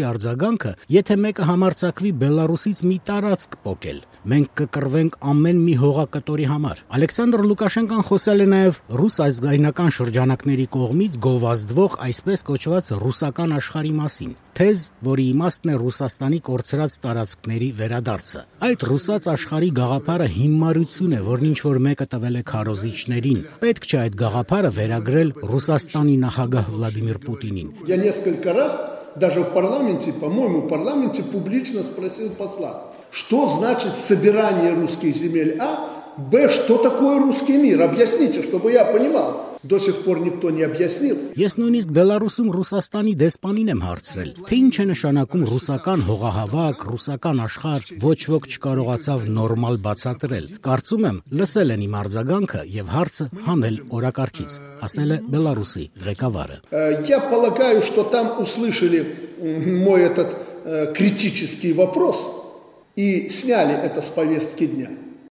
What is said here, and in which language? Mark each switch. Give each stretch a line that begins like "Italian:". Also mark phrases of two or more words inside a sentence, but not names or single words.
Armenian: արձագանքը, եթե մեկը համարձակվի Բելառուսից մի տարածք պոկել։ Մենք կկռվենք ամեն մի հողակտորի համար։ Ալեքսանդր Լուկաշենկան խոսել է նաև ռուս ազգայնական շրջանակների կողմից գովազդվող այսպես կոչված ռուսական աշխարհի մասին։ Թեզ, որի իմաստն է Ռուսաստանի կորցրած տարածքների վերադարձը։ Այդ ռուսաց աշխարհի գաղափարը հիմարություն է, որն ինչ որ մեկը տվել է քարոզիչներին։ Պետք չէ այդ գաղափարը վերագրել Ռուսաստանի նախագահ Վլադիմիր Պուտինին։
Russian: Я несколько раз даже в парламенте, по-моему, в парламенте публично спросил посла, что значит собирание русских земель, Б, что такое русский мир? Объясните, чтобы я понимал. До сих пор никто не объяснил.
Armenian: Ես նույնիսկ Բելառուսում Ռուսաստանի դեսպանին եմ հարցրել, թե ինչ է նշանակում ռուսական հողահավաք, ռուսական աշխարհ, ոչ ոք չկարողացավ նորմալ բացատրել։ Կարծում եմ, լսել են իմ արձագանքը եւ հարցը հանել օրակարգից, ասել է Բելառուսի ղեկավարը։
Russian: Я полагаю, что там услышали мой этот критический вопрос и сняли это с повестки дня.